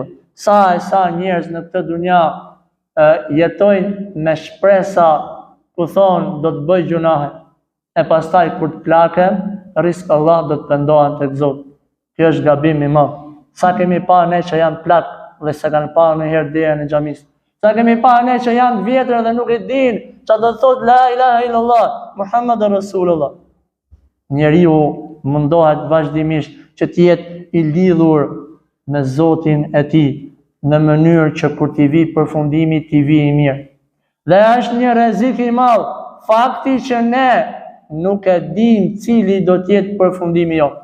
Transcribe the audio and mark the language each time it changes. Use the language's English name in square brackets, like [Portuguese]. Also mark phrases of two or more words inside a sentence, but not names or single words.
[Albanian] Sa e sa njerëz në këtë dunja jetojnë me shpresa ku thonë do të bëj gjunahe, e pastaj kur të plaken, risk Allah do të pendohen tek Zoti. Kjo është gabim i madh. Sa kemi parë ne që janë plak dhe se kanë parë në herë derën e xhamisë. Sa kemi parë ne që janë vjetër dhe nuk e dinë çfarë do të thotë [Arabic] لا إله إلا الله، محمد رسول الله. [Albanian] Njeriu mundohet vazhdimisht që të jetë i lidhur me Zotin e tij në mënyrë që kur t'i vi përfundimi t'i vi i mirë. Dhe është një rrezik i madh fakti që ne nuk e dim cili do të jetë përfundimi jonë.